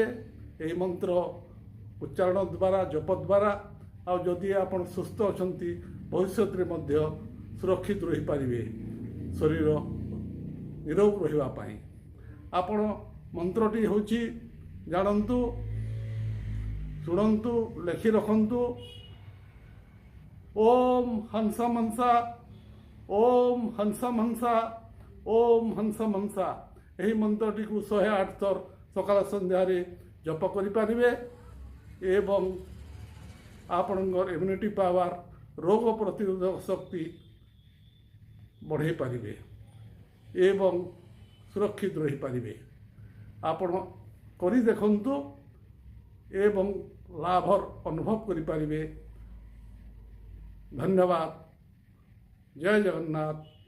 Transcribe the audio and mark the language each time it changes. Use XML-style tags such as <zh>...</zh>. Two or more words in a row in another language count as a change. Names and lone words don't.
<or>ଏହି ମନ୍ତ୍ର ଉଚ୍ଚାରଣ ଦ୍ୱାରା ଜପ ଦ୍ୱାରା ଆ ଯଦି ଆପଣ ସୁସ୍ଥ ଅଛନ୍ତି ଭବିଷ୍ୟ ରେ ସୁରକ୍ଷିତ ରହି ପାରିବେ ଶରୀର ନିରୋଗ ରହିବା ପାଇଁ। ଆପଣ ମନ୍ତ୍ରଟି ହୋଚି ଜାଣନ୍ତୁ ଶୁଣନ୍ତୁ ଲେଖି ରଖନ୍ତୁ।</or> <sa>ओम हंसा मनसा ओम हंसा मनसा ओम हंसा मनसा।</sa> <or>ଏହି ମନ୍ତ୍ରଟି କୁ 108 ଥର ସକାଳ ସନ୍ଧ୍ୟା ଜପ କରି ପାରିବେ ଏବଂ ଆପଣଙ୍କର</or> <en>immunity power</en> <or>ରୋଗ ପ୍ରତିରୋଧକ ଶକ୍ତି ବଢ଼ାଇ ପାରିବେ ଏବଂ ସୁରକ୍ଷିତ ରହି ପାରିବେ। ଆପଣ କରି ଦେଖନ୍ତୁ ଏବଂ ଲାଭର ଅନୁଭବ କରି ପାରିବେ। ଧନ୍ୟବାଦ। ଜୟ ଜଗନ୍ନାଥ।</or>